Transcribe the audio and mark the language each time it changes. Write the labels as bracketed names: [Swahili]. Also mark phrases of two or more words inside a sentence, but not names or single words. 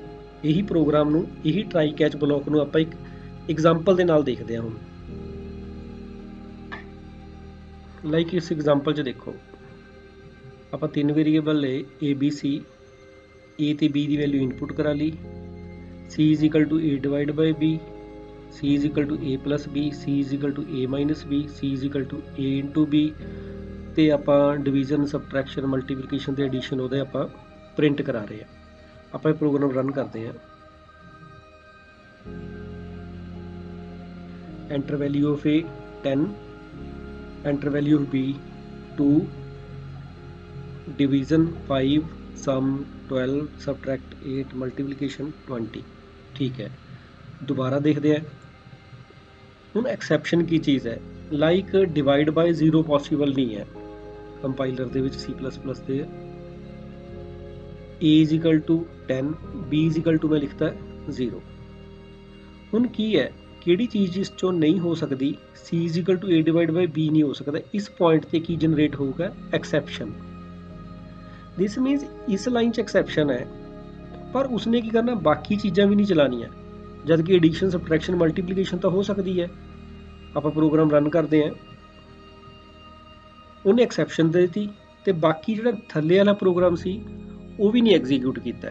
[Punjabi] ਇਹੀ ਪ੍ਰੋਗਰਾਮ ਨੂੰ, ਇਹੀ [English] try catch block [Punjabi] ਨੂੰ ਆਪਾਂ ਇੱਕ ਐਗਜ਼ਾਮਪਲ ਦੇ ਨਾਲ ਦੇਖਦੇ ਹਾਂ। ਹੁਣ ਲਾਈਕ ਇਸ ਐਗਜ਼ਾਮਪਲ 'ਚ ਦੇਖੋ, ਆਪਾਂ 3 ਵੇਰੀਏਬਲ ਲਏ ABC, A ਤੇ B ਦੀ [English] value input [Punjabi] ਕਰਾ ਲਈ। [English] C is equal to A divided by B, C is equal to A plus B, C is equal to A minus B, C is equal to A into B, [Punjabi] ਤੇ ਆਪਾਂ ਡਿਵੀਜ਼ਨ, ਸਬਟਰੈਕਸ਼ਨ, ਮਲਟੀਪਲੀਕੇਸ਼ਨ ਤੇ ਐਡੀਸ਼ਨ ਉਹਦੇ ਆਪਾਂ ਪ੍ਰਿੰਟ ਕਰਾ ਰਹੇ ਹਾਂ। ਆਪਾਂ ਇਹ ਪ੍ਰੋਗਰਾਮ ਰਨ ਕਰਦੇ ਹਾਂ। [English] Enter value of A 10, enter value of B 2, division 5, sum 12, subtract 8, multiplication 20। [Hindi] ठीक है, दोबारा देखते हैं। [Punjabi] ਹੁਣ ਐਕਸੈਪਸ਼ਨ ਕੀ ਚੀਜ਼ ਹੈ, ਲਾਈਕ [English] divide by 0 possible [Punjabi] ਨਹੀਂ ਹੈ ਕੰਪਾਈਲਰ ਦੇ ਵਿੱਚ C++ ਦੇ। [English] a is equal to 10, b is equal to [Punjabi] ਮੈਂ ਲਿਖਤਾ [English] 0। [Punjabi] ਹੁਣ ਕੀ ਹੈ, ਕਿਹੜੀ ਚੀਜ਼ ਇਸ ਚੋਂ ਨਹੀਂ ਹੋ ਸਕਦੀ, [English] c is equal to a divided by b [Punjabi] ਨਹੀਂ ਹੋ ਸਕਦਾ। ਇਸ ਪੁਆਇੰਟ ਤੇ ਕੀ ਜਨਰੇਟ ਹੋਊਗਾ, ਐਕਸੈਪਸ਼ਨ। [English] this means [Punjabi] ਇਸ ਲਾਈਨ 'ਚ ਐਕਸੈਪਸ਼ਨ ਹੈ, ਪਰ ਉਸਨੇ ਕੀ ਕਰਨਾ, ਬਾਕੀ ਚੀਜ਼ਾਂ ਵੀ ਨਹੀਂ ਚਲਾਉਣੀਆਂ। ਜਦ ਕਿ ਐਡੀਸ਼ਨ, ਸਬਟਰੈਕਸ਼ਨ, ਮਲਟੀਪਲੀਕੇਸ਼ਨ ਤਾਂ ਹੋ ਸਕਦੀ ਹੈ। ਆਪਾਂ ਪ੍ਰੋਗਰਾਮ ਰਨ ਕਰਦੇ ਹਾਂ, ਉਹਨੇ ਐਕਸੈਪਸ਼ਨ ਦੇ ਦਿੱਤੀ ਤੇ ਬਾਕੀ ਜਿਹੜਾ ਥੱਲੇ ਵਾਲਾ ਪ੍ਰੋਗਰਾਮ ਸੀ ਉਹ ਵੀ ਨਹੀਂ ਐਗਜ਼ੀਕਿਊਟ ਕੀਤਾ।